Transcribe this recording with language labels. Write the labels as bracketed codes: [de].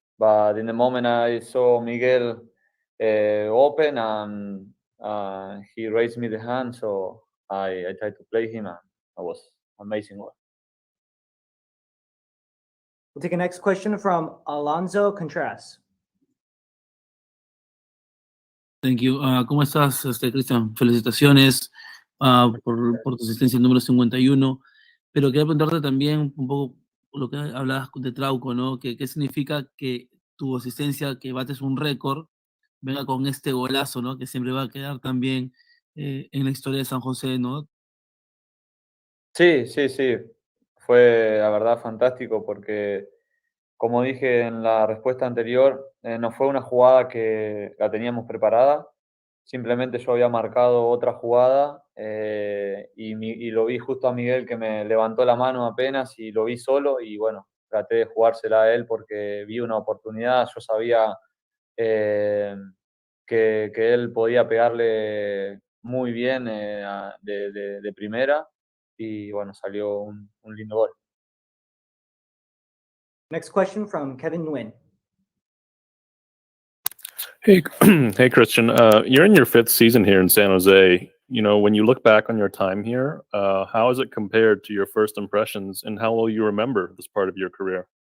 [en] But in the moment I saw Miguel open and he raised me the hand, so I tried to play him and it was amazing work. We'll take a next question from Alonso Contreras. Thank you. [es] ¿Cómo estás, Cristian? Felicitaciones por tu asistencia número 51. Pero quería preguntarte también un poco lo que hablabas de Trauco, ¿no? ¿Qué significa que tu asistencia, que bates un récord, venga con este golazo, ¿no? Que siempre va a quedar también en la historia de San José, ¿no? Sí. Fue, la verdad, fantástico porque, como dije en la respuesta anterior, no fue una jugada que la teníamos preparada. Simplemente yo había marcado otra jugada y lo vi justo a Miguel que me levantó la mano apenas y lo vi solo y bueno, traté de jugársela a él porque vi una oportunidad. Yo sabía que él podía pegarle muy bien de primera y bueno, salió un lindo gol. [en] Next question from Kevin Nguyen. Hey, hey, Christian. You're in your 5th season here in San Jose. When you look back on your time here, how is it compared to your first impressions, and how will you remember this part of your career?